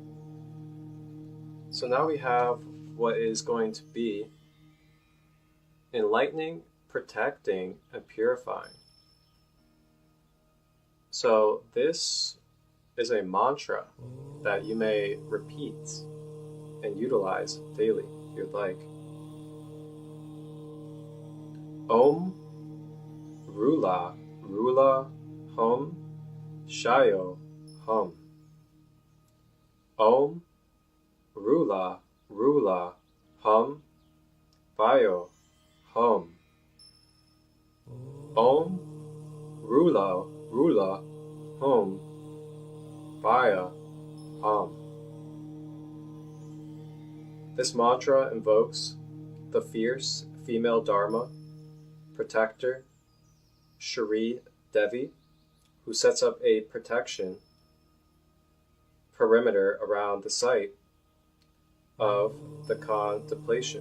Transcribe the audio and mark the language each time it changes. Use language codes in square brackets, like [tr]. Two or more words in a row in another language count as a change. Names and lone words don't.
[en] So now we have what is going to be enlightening, protecting, and purifying. So this is a mantra that you may repeat and utilize daily if you'd like. [sa] Om Rula Rula Hum Shayo Hum. Om Rula Rula Hum Vayo Hum. Om Rula Rula Hum Vaya Hum. [en] This mantra invokes the fierce female Dharma protector, Shri Devi, who sets up a protection perimeter around the site of the contemplation.